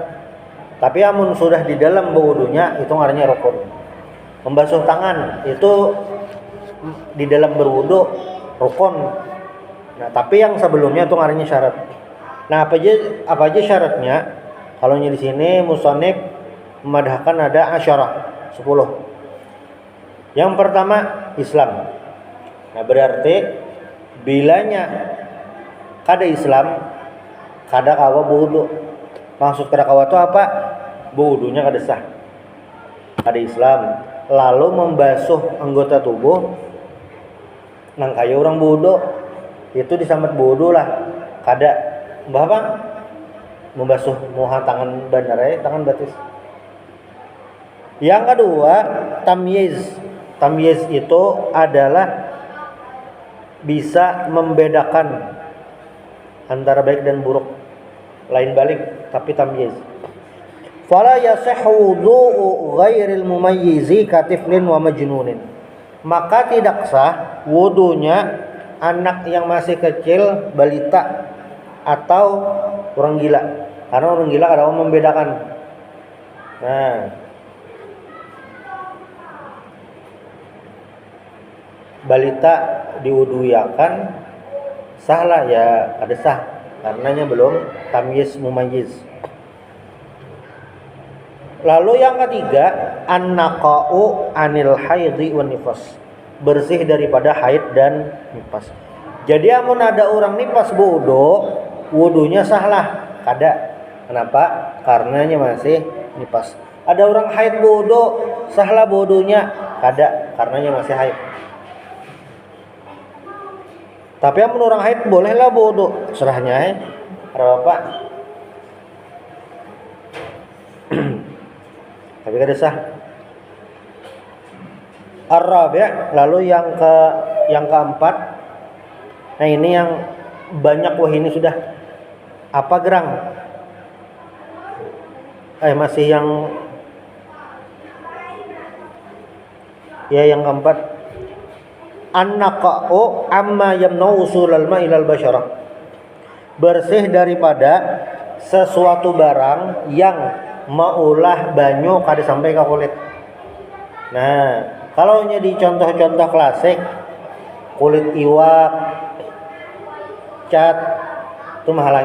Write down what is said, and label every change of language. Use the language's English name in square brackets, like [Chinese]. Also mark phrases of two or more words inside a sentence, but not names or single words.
[Banjar] Tapi amun sudah di dalam berwudunya itu ngaranna rukun. [Indonesian] Membasuh tangan itu di dalam berwudu rukun. [Banjar] Nah, tapi yang sebelumnya itu ngaranna syarat. Nah, apa aja syaratnya? Kalau di sini musannif memadahkan ada 10. [Indonesian] Yang pertama Islam. [Banjar] Nah, berarti bilanya kada Islam kada kawa wudu. Maksud kada kawa itu apa? Wudunya kada sah. Kada Islam lalu membasuh anggota tubuh nang kaya orang wudu itu disambat wudu lah. Kada bang membasuh muha tangan bandare tangan batis. [Indonesian] Yang kedua, tamyiz. Tamyiz itu adalah bisa membedakan antara baik dan buruk. [Banjar] Lain balik, tapi tamyiz. [Arabic] فلا يصح وضوء غير المميز كطفل ومجنون. [Indonesian] Maka tidak sah wudunya anak yang masih kecil, balita atau orang gila. Karena orang gila ada yang membedakan. Nah, balita diwuduyakan sahlah ya ada sah karenanya belum tamyiz mumayyiz. Lalu yang ketiga [Arabic] النقاء عن الحيض والنفاس, [Indonesian] bersih daripada haid dan nifas. [Banjar] Jadi amun ada orang nifas wudunya sahlah kada. [Indonesian] Kenapa? Karenanya masih nifas. [Banjar] Ada orang haid wudu sahlah wudunya kada karenanya masih haid. Tapi amun orang haid bolehlah wudu, serahnya ada apa? Tapi kada sah. Ar-rabi', [Indonesian] lalu yang keempat. [Banjar] Nah, ini yang banyak ini sudah apa gerang? [Indonesian] Masih yang keempat. [Arabic] النقاء عما يمنع وصول الماء إلى البشرة, [Banjar] bersih daripada sesuatu barang yang maulah banyu kada sampai ke kulit. Nah, kalau di contoh-contoh klasik kulit iwak, cat itu menghalangi.